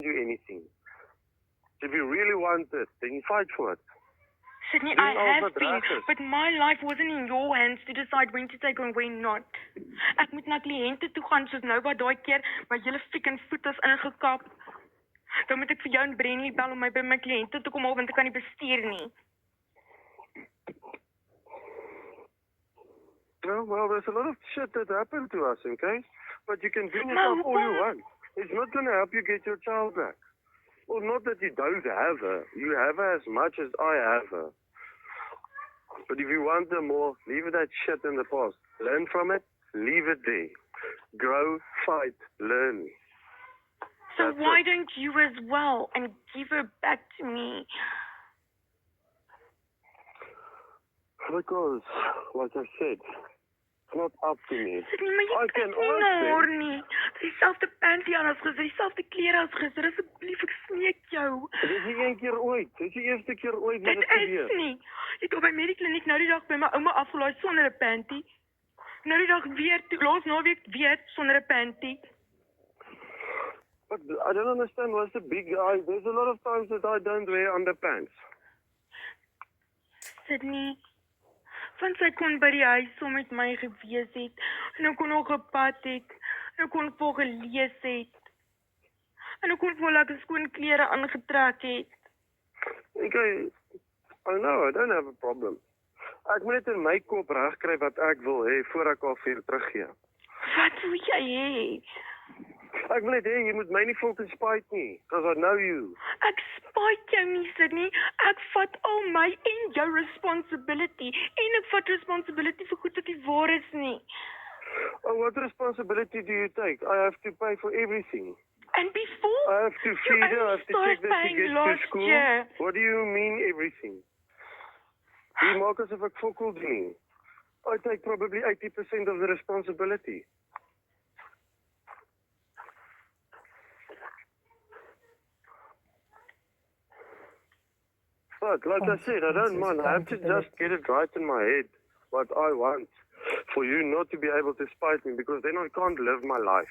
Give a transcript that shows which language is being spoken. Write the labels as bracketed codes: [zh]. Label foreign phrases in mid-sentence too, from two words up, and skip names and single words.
[en] anything. If you really want it, then fight for it. Sydney, I have been, but my life wasn't in your hands to decide when to take and when not. [af] Ek moet na kliënte toe gaan soos nou wat daai keer my hele freaking voet is ingekap. Dan moet ek vir jou en Brenny bel om my by my kliënte toe kom haal want ek kan nie bestuur nie. [en] Well, there's a lot of shit that happened to us, okay? But you can bring yourself all you want. It's not going to help you get your child back. Well, not that you don't have her. You have her as much as I have her. But if you want her more, leave that shit in the past. Learn from it, leave it there. Grow, fight, learn. So why don't you as well and give her back to me? Because, like I said, it's not up to me. Sydney, [af] maar jy kan ignore nie. Dieselfde panty aan as gister, dieselfde klere as gister. Asseblief, ek smeek jou. Dit is nie een keer ooit. Dit is die eerste keer ooit wat dit gebeur. Dit is nie. Ek het op by Medikliniek nou die dag by my ouma afgelaai sonder 'n panty. Nou die dag weer, laas naweek weer sonder 'n panty. [en] But I don't understand what's the big guy. There's a lot of times that I don't wear underpants. Sydney, [af] want sy kon by die huis saam met my gewees het, en ek kon nog gepad het, en ek kon vir gelees het, en ek kon vir lekker skoon klere aangetrek het. [en] Okay, I know, I don't have a problem. [af] Ek moet net in my kop regkry wat ek wil hê voor ek al vir teruggee. Wat wil jy hê? Ek wil net hê jy moet my nie [en] fucking spite [af] nie, [en] because I know you. [af] Ek spite jou nie, Sydney. Ek vat al my en jou responsibility, en ek vat responsibility vir goed wat nie waar is nie. [en] Oh, what responsibility do you take? I have to pay for everything. And before, I have to feed her, I have to check that she gets to school. Year. What do you mean everything? [af] You maak asof ek fokol doen nie. [en] I take probably 80% of the responsibility. But like I said, I don't mind. I have to just get it right in my head what I want for you not to be able to spite me because then I can't live my life.